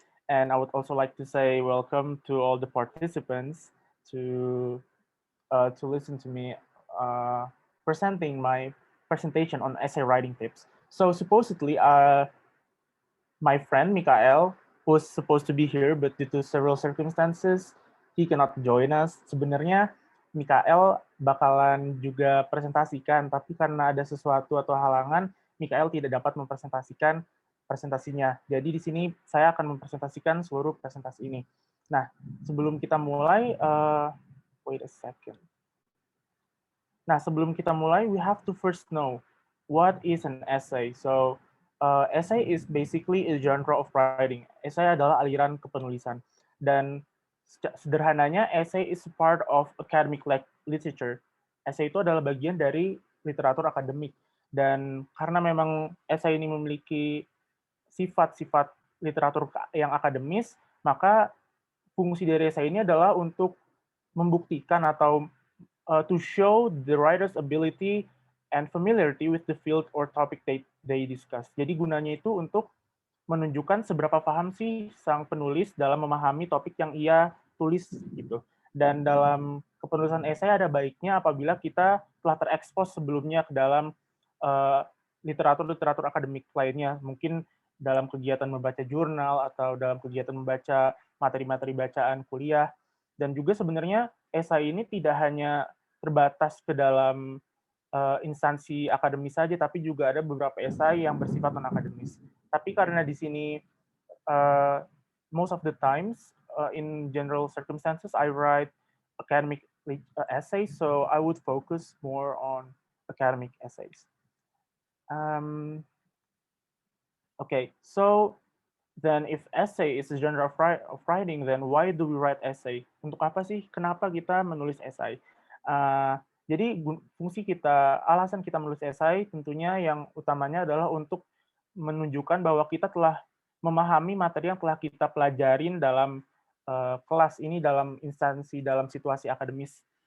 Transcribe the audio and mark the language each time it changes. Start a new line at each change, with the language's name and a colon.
English: And I would also like to say welcome to all the participants to listen to me presenting my presentation on essay writing tips. So supposedly, my friend Mikael was supposed to be here, but due to several circumstances, he cannot join us.
Indonesian: Sebenarnya Mikael bakalan juga presentasikan, tapi karena ada sesuatu atau halangan, Mikael tidak dapat mempresentasikan presentasinya. Jadi di sini saya akan mempresentasikan seluruh presentasi ini. Nah, sebelum kita mulai,
English: wait a second.
Indonesian: Nah, sebelum kita mulai,
English: we have to first know what is an essay. So, essay is basically a genre of writing.
Indonesian: Essay adalah aliran kepenulisan. Dan sederhananya,
English: essay is part of academic literature.
Indonesian: Essay itu adalah bagian dari literatur akademik. Dan karena memang essay ini memiliki sifat-sifat literatur yang akademis, maka fungsi dari essay ini adalah untuk membuktikan atau
English: to show the writer's ability and familiarity with the field or topic they discuss.
Indonesian: Jadi gunanya itu untuk menunjukkan seberapa paham sih sang penulis dalam memahami topik yang ia tulis gitu. Dan dalam kepenulisan esai ada baiknya apabila kita telah terekspos sebelumnya ke dalam literatur-literatur akademik lainnya, mungkin dalam kegiatan membaca jurnal atau dalam kegiatan membaca materi-materi bacaan kuliah. Dan juga sebenarnya esai ini tidak hanya terbatas ke dalam instansi akademis saja, tapi juga ada beberapa esai yang bersifat non-akademis.
English: Tapi karena di sini most of the times in general circumstances I write academic essays, so I would focus more on academic essays. Okay, so then if essay is a genre of writing, then why do we write essay?
Indonesian: Untuk apa sih? Kenapa kita menulis esai? Jadi fungsi kita, alasan kita menulis esai tentunya yang utamanya adalah untuk menunjukkan bahwa kita telah memahami materi yang telah kita pelajarin dalam kelas ini, dalam instansi, dalam situasi akademis.